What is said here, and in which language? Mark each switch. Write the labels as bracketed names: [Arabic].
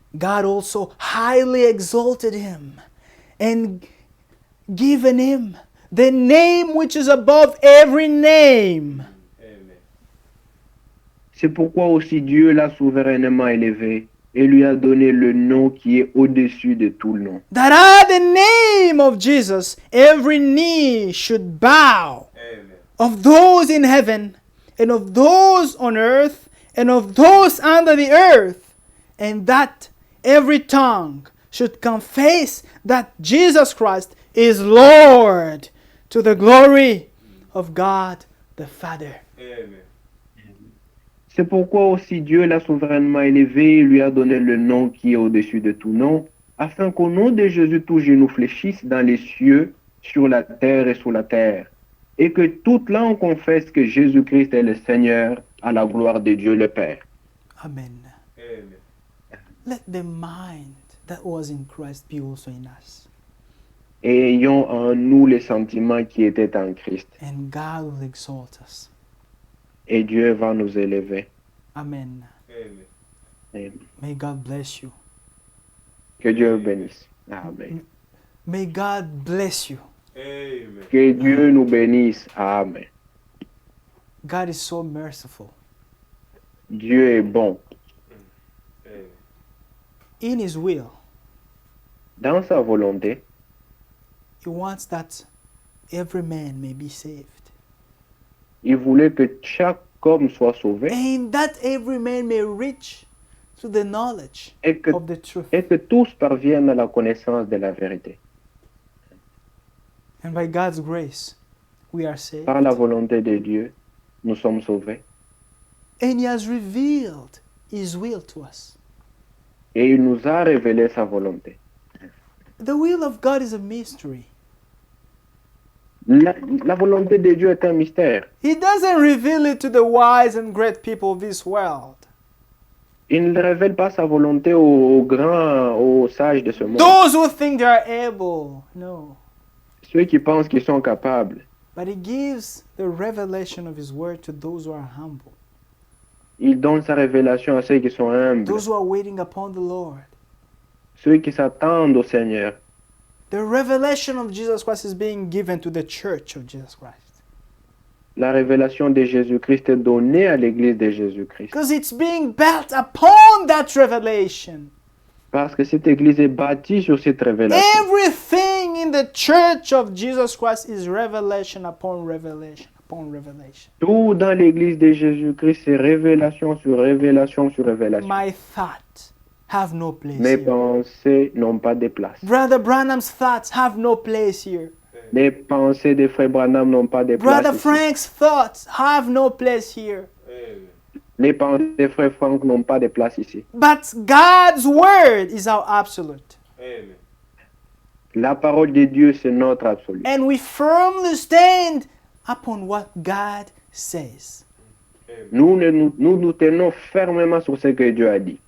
[English] God also highly exalted him and given him the name which is above every name. Amen. [French] C'est pourquoi aussi Dieu l'a souverainement élevé et lui a donné le nom qui est au-dessus de tout le nom. [English] That at the name of Jesus every knee should bow, Amen. of those in heaven and of those on earth and of those under the earth, and that every tongue should confess that Jesus Christ is Lord, to the glory of God the Father. Amen. [French] C'est pourquoi aussi Dieu l'a souverainement élevé et lui a donné le nom qui est au-dessus de tout nom, afin qu'au nom de Jésus tout genou fléchisse dans les cieux, sur la terre et sous la terre, et que toute langue confesse que Jésus-Christ est le Seigneur, à la gloire de Dieu le Père. Amen. Amen. [English] Let the mind that was in Christ be also in us, [French] Et ayons en nous les sentiments qui étaient en Christ, [English] and God will exalt us. [French] et Dieu va nous élever. Amen. Amen. Et [English] May God bless you. [French] que Dieu bénisse. Amen. [English] May God bless you. Amen. [French] Que Dieu nous bénisse. Amen. [English] God is so merciful. [French] Dieu est bon. Amen. [English] In His will, [French] Dans sa volonté, [English] He wants that every man may be saved, [French] il voulait que chaque homme soit sauvé [English] and that every man may reach to the knowledge [French] et que, [English] of the truth. [French] et que tous parviennent à la connaissance de la vérité. [English] And by God's grace, we are saved. [French] Par la volonté de Dieu, nous sommes sauvés. [English] And He has revealed His will to us. [French] Et il nous a révélé sa volonté. [English] The will of God is a mystery. [French] La volonté de Dieu est un mystère. [English] He doesn't reveal it to the wise and great people of this world. [French] Il ne révèle pas sa volonté aux grands, aux sages de ce monde. [English] Those who think they are able. No. [French] Ceux qui pensent qu'ils sont capables. [English] But He gives the revelation of His word to those who are humble, [French] Il donne sa révélation à ceux qui sont humbles, [English] those who are waiting upon the Lord. [French] ceux qui s'attendent au Seigneur. [English] The revelation of Jesus Christ is being given to the church of Jesus Christ. [French] La révélation de Jésus-Christ est donnée à l'Église de Jésus-Christ. [English] Because it's being built upon that revelation. [French] Parce que cette Église est bâtie sur cette révélation. [English] Everything in the church of Jesus Christ is revelation upon revelation upon revelation. [French] Tout dans l'Église de Jésus-Christ, c'est révélation sur révélation sur révélation. [English] My thoughts have no place [French] Mes [English] here. [French] pensées n'ont pas de place. [English] Brother Branham's thoughts have no place here. [French] Les pensées de Frère Branham n'ont pas de [English] Brother [French] place ici. [English] Frank's thoughts have no place here. Amen. [French] Les pensées de Frère Franck n'ont pas de place ici. [English] But God's word is our absolute. Amen. [French] La parole de Dieu, c'est notre absolu. [English] And we firmly stand upon what God says. Amen. [French] Nous tenons fermement sur ce que Dieu a dit.